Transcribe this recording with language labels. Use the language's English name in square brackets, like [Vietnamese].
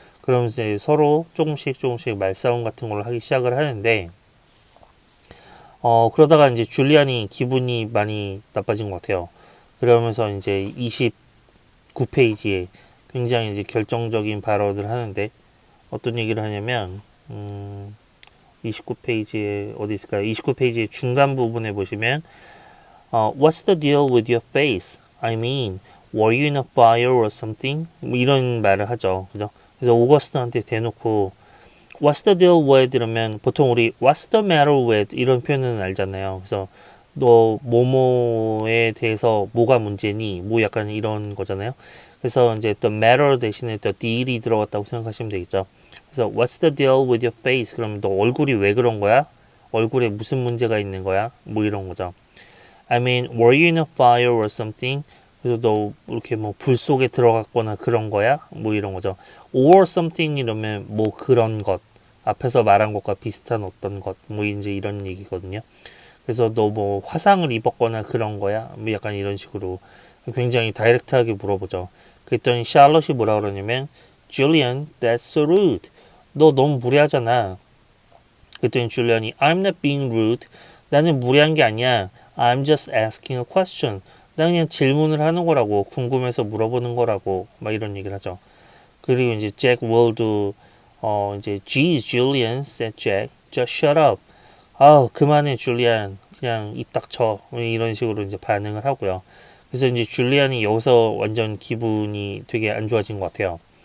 [Korean] 그러면서 이제 서로 조금씩 말싸움 같은 걸 하기 시작을 하는데 그러다가 이제 줄리안이 기분이 많이 나빠진 것 같아요. 그러면서 이제 29페이지에 굉장히 이제 결정적인 발언을 하는데 어떤 얘기를 하냐면 29페이지에 어디 있을까요? [English] 29페이지의 중간 부분에 보시면 What's the deal with your face? I mean, were you in a fire or something? [Korean] 뭐 이런 말을 하죠. 그죠? [English] 그래서 오거스트한테 대놓고 What's the deal with? 이러면 보통 우리 What's the matter with? [Korean] 이런 표현은 알잖아요. 그래서 너 뭐뭐에 대해서 뭐가 문제니? 뭐 약간 이런 거잖아요. 그래서 이제 the matter 대신에 the deal이 들어갔다고 생각하시면 되겠죠. [English] 그래서 What's the deal with your face? [Korean] 그러면 너 얼굴이 왜 그런 거야? 얼굴에 무슨 문제가 있는 거야? 뭐 이런 거죠. [English] I mean, were you in a fire or something? [Korean] 그래서 너 이렇게 뭐 불 속에 들어갔거나 그런 거야? 뭐 이런 거죠. or something 이러면 뭐 그런 것. 앞에서 말한 것과 비슷한 어떤 것. 뭐 이제 이런 얘기거든요. 그래서 너 뭐 화상을 입었거나 그런 거야? 뭐 약간 이런 식으로 굉장히 다이렉트하게 물어보죠. 그랬더니 샬럿이 뭐라 그러냐면 Julian, that's so rude. 너 너무 무례하잖아. [English] 그랬더니 줄리안이 I'm not being rude. [Korean] 나는 무례한 게 아니야. [English] I'm just asking a question. [Korean] 나 그냥 질문을 하는 거라고. 궁금해서 물어보는 거라고. 막 이런 얘기를 하죠. 그리고 이제 잭 월도 이제 Geez, Julian, said Jack. Just shut up. 아, 그만해, 줄리안. 그냥 입 닥쳐. 이런 식으로 이제 반응을 하고요. 그래서 이제 줄리안이 여기서 완전 기분이 되게 안 좋아진 것 같아요.